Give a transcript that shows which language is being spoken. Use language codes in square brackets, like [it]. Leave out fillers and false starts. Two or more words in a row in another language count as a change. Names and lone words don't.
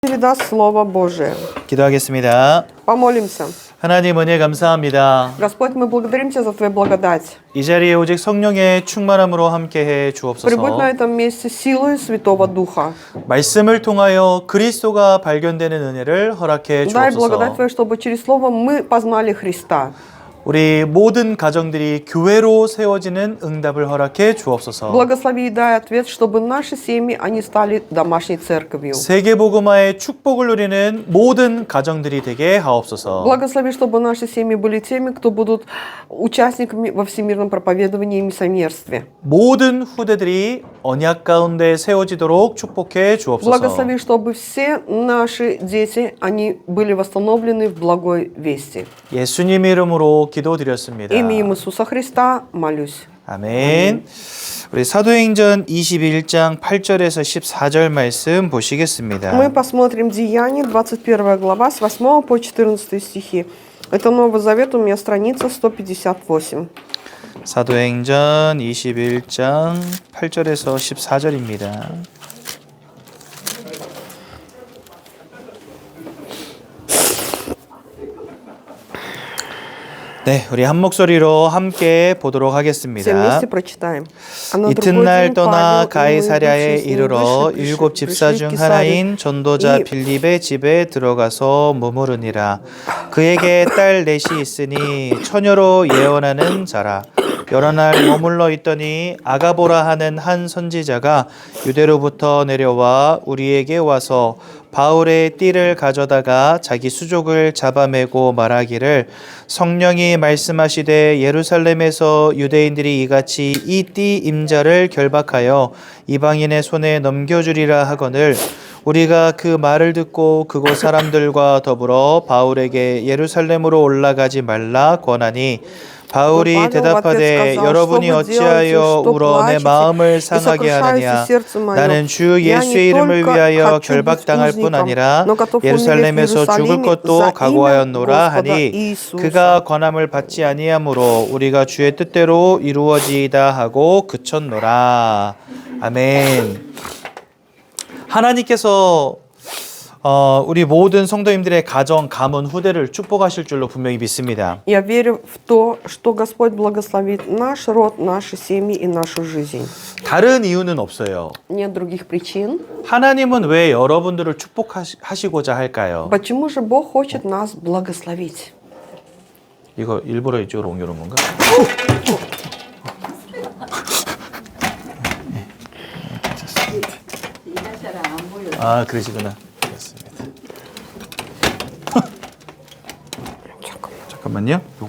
[ru] передаст Слово Божие. [ko] 기도하겠습니다. [ru] Помолимся. [ko] 하나님 은혜 감사합니다. [ru] Господь, мы благодарим Тебя за Твою благодать. [ko] 이 자리에 오직 성령의 충만함으로 함께해 [ru] Прибудь на [ko] 주옵소서. [ru] этом месте силой Святого Духа. [ko] 말씀을 통하여 그리스도가 발견되는 은혜를 허락해 [ru] Дай благодать [ko] 주옵소서. [ru] Твою, чтобы через Слово мы познали Христа. [ko] 우리 모든 가정들이 교회로 세워지는 응답을 허락해 주옵소서. [ru] Благослови и дай ответ, чтобы наши семьи, они стали домашней церковью. [ko] 세계복음화의 축복을 누리는 모든 가정들이 되게 하옵소서. [ru] Благослови, чтобы наши семьи были теми, кто будут участниками во всемирном проповедовании и миссионерстве. [ko] 모든 후대들이 언약 가운데 세워지도록 축복해 주옵소서. [ru] Благослови, чтобы все наши дети, они были восстановлены в благой вести. [ko] 예수님 이름으로 기도드렸습니다. [ru] Именем Иисуса Христа молюсь. [ko] 아멘. 우리 사도행전 21장 8절에서 14절 말씀 보시겠습니다. [ru] Мы посмотрим Деяния, 21 глава, с 8 по 14 стихи. Это Новый Завет, у меня страница 158. [ko] 사도행전 21장 8절에서 14절입니다. 네, 우리 한 목소리로 함께 보도록 [ru] Все [ko] 하겠습니다. [ru] вместе прочитаем. А на другой [ko] 이튿날 [ru] день [ko] 떠나 [ru] Павел и [ko] 가이사랴에 [ru] мы, идущие с ним [ko] 이르러 [ru] выше, [ko] 일곱 집사 [ru] пришли [ko] 중 [ru] к [ko] 하나인 [ru] Кесарии. [ko] 전도자 이- 빌립의 집에 들어가서 머무르니라. 그에게 딸 넷이 있으니 처녀로 예언하는 자라. 여러 날 머물러 있더니 아가보라 하는 한 선지자가 유대로부터 내려와 우리에게 와서 바울의 띠를 가져다가 자기 수족을 잡아매고 말하기를 성령이 말씀하시되 예루살렘에서 유대인들이 이같이 이 띠 임자를 결박하여 이방인의 손에 넘겨주리라 하거늘 우리가 그 말을 듣고 그곳 사람들과 더불어 바울에게 예루살렘으로 올라가지 말라 권하니 바울이 [ru] Павел в [ko] 대답하되 [ru] ответ сказал, [ko] 여러분이 [ru] что вы [ko] 어찌하여 [ru] делаете, что [ko] 울어 내 [ru] плачете [ko] 마음을 [ru] и [ko] 상하게 하느냐 [ru] сокрушаете сердце мое. [ko] 나는 주 [ru] Я [ko] 예수의 [ru] не [ko] 이름을 [ru] только [ko] 위하여 [ru] хочу быть [ko] 결박당할 뿐 [ru] узником, [ko] 아니라 [ru] но готов умереть в [ko] 예루살렘에서 죽을 [ru] Иерусалиме [ko] 것도 [ru] за имя [ko] 각오하였노라 [ru] Господа [ko] 하니 [ru] Иисуса. [ko] 그가 권함을 받지 아니하므로 우리가 주의 뜻대로 이루어지이다 하고 그쳤노라. 아멘. 하나님께서 우리 모든 성도님들의 가정, 가문, 후대를 축복하실 줄로 분명히 믿습니다. [ru] Я верю в то, что Господь благословит наш род, наши семьи и нашу жизнь. [ko] 다른 이유는 없어요. [ru] Нет других причин. [ko] 하나님은 왜 여러분들을 축복하시고자 할까요? [ru] Почему же Бог хочет нас благословить? [ko] 이거 일부러 이쪽으로 옮겨놓은 건가? 아, 그러시구나. 알겠습니다. 잠깐만요. 요거.